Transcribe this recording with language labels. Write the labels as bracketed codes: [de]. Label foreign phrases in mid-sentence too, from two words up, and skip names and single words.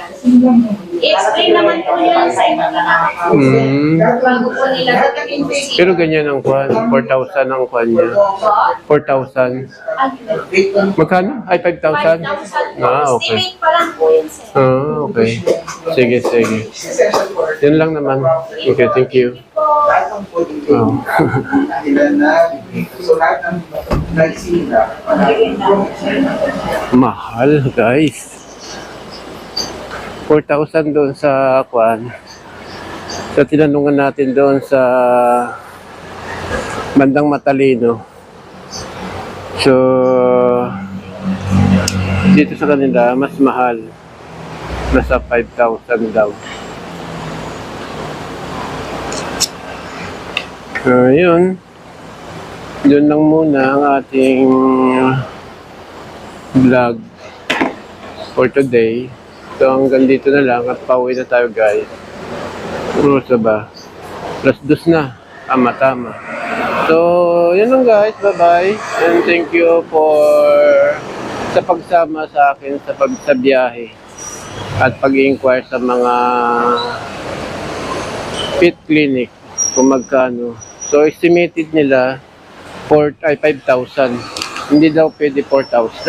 [tl] I-explain naman po nila sa inyo na bago po nila gagawin po siya. Pero ganyan ang kwan, 4,000 ang kwan niya. 4,000. Magkano? Ay, 5,000? 5,000 po. Ah, okay. Estimate pa lang po yun, sir. Ah, okay. Sige, sige. Yan lang naman. [en] Okay, thank you. [tl] Lahat ng pwede Oh. nila na so lahat ng nagsila Mahal, guys. 4,000 doon sa kwan. Sa tinanungan natin doon sa bandang Matalino. So, dito sa kanila, mas mahal. Nasa 5,000 daw. So, yun. Yun lang muna ang ating [en] vlog for today. [tl] So, hanggang dito na lang at pauwi na tayo, guys. Ano ba? +2 na. Tama. So, yun lang guys. [en] Bye-bye. And thank you for [tl] sa pagsama sa akin sa biyahe at pag-inquire sa mga pet clinic kung magkano. So, estimated nila 5,000. Hindi daw pwede 4,000.